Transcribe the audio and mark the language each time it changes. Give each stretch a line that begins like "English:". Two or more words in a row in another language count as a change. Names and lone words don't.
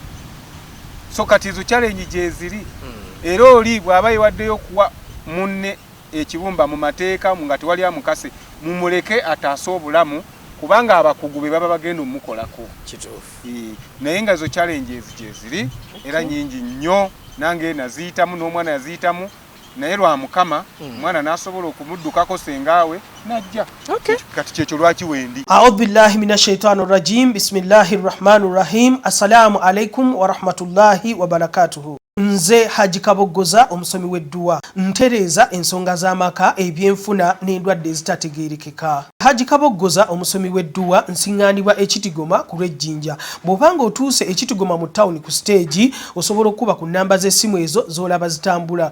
Ganda: So kati ezo challenge gye ziri era oli bw'aba yewaddeyo okuwa munne ekibumba mu mateeka nga tewali amukase mumuleke ataase obulamu kubanga abakugu be baba bagenda omukolako. Kituufu. Naye nga ezo challenges gye ziri era nyingi nnyo nange naziyitamu n'omwana yaziyitamu naye lwa Mukama omwana n'asobola okumuddukako sengaawe najja. Kati kyekyo lwaki wendi.
Arabic: أعوذ بالله من الشيطان الرجيم. بسم الله الرحمن الرحيم. السلام عليكم ورحمة الله وبركاته.
Ganda: Nze Haji Kaboggoza omusomi w'edduwa ntereeza ensonga z'amaka ebyenfuna n'endwadde ezitategeerekeka. Haji Kaboggoza omusomi w'edduwa nsiŋŋaanibwa ekitigoma ku lw'ejjinja. Bw'obanga otuuse ekitigoma mu ttawuni ku siteegi osobola okuba ku nnamba z'essimu ezo z'olaba zitambula.